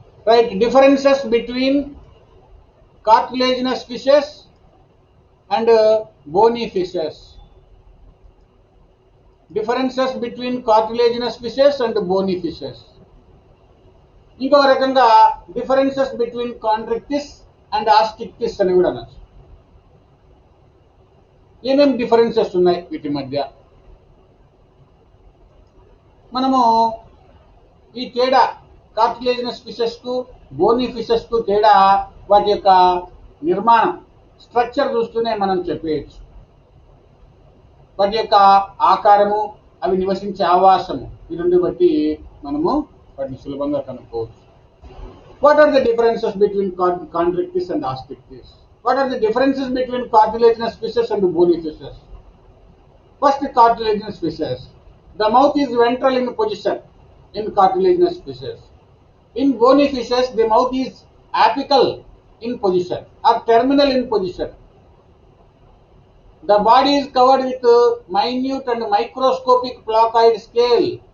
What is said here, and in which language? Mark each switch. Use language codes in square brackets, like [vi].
[en] Right, differences between cartilaginous fishes and bony fishes. Differences between cartilaginous fishes and bony fishes. [te] ఇంకో రకంగా [en] differences between Chondrichthyes and Osteichthyes [te] అని కూడా అనొచ్చు. ఏమేమి డిఫరెన్సెస్ ఉన్నాయి వీటి మధ్య? మనము ఈ తేడా కార్టిలేజినస్ ఫిషెస్ కు, బోనీ ఫిషెస్ కు తేడా వాటి యొక్క నిర్మాణం, స్ట్రక్చర్ చూస్తూనే మనం చెప్పేయచ్చు. వాటి యొక్క ఆకారము, అవి నివసించే ఆవాసము, ఈ రెండు బట్టి మనము వాటిని సులభంగా కనుక్కోవచ్చు. [en] What are the differences between Chondrichthyes and Osteichthyes? What are the differences between cartilaginous fishes and bony fishes? First, cartilaginous fishes. The mouth is ventral in position in cartilaginous fishes. In bony fishes, the mouth is apical in position or terminal in position. The body is covered with minute and microscopic placoid scale.